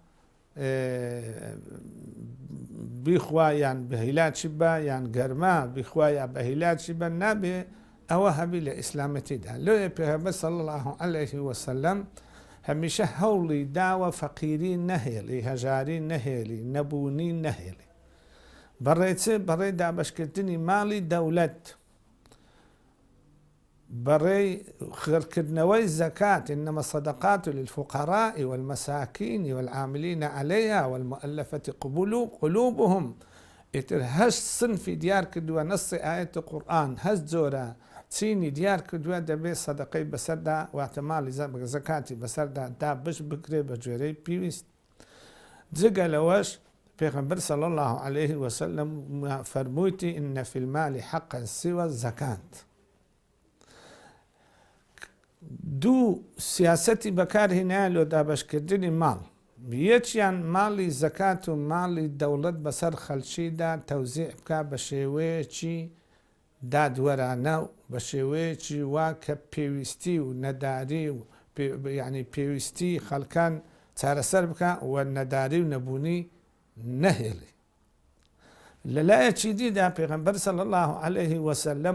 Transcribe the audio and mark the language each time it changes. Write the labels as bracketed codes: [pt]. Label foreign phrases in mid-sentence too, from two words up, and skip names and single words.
[ckb] بیخوا یان بەهیلاچی بە یان گەرما بیخوا یا بەهیلاچی بە نابێ ئەوە هەبی لە ئیسلامەتیدا لۆیە پێغەمبەر [ar] صلی الله عليه وسلم [ckb] هەمیشە هەوڵی داوە فەقیری نەهێڵی هەژاری نەهێڵی نەبوونی نەهێڵی بەڕێ دابەشکردنی ماڵی دەولەت بەڕێی خێرکردنەوەی زەکات [ar] إنما الصدقات للفقراء والمساكين والعاملين عليها والمؤلفة قلوبهم [ckb] ئیتر هەشت سنفی دیار کردووە نەسی ئاەتی قورئان هەست جۆرە چینی دیار کردووە دەبێت سەدەقەی بەسەردا واتە ماڵی زەکاتی بەسەردا دابش بکرێ بە جۆرەی پێویست جگە لەوەش پێغەمبەر [ar] صلی الله عليه وسلم [ckb] فەرموویتی [ar] إن في المال حقا سوى الزەکات [ckb] دوو سیاسەتی بەکارهێنایە لۆ دابەشکردنی ماڵ یەکیان ماڵی زەکات و ماڵی دەوڵەت بەسەر خەڵکیدا تەوزیع بکە بە شێوەیەکی دادوەرانە و بە شێوەیەکی وا کە پێویستی و نەداری و یعنی پێویستی خەڵکان چارەسەر بکە و نەداری و نەبوونی نەهێڵی لەلایەکی دیدا پێغەمبەر [ar] صلی الله عليه وسلم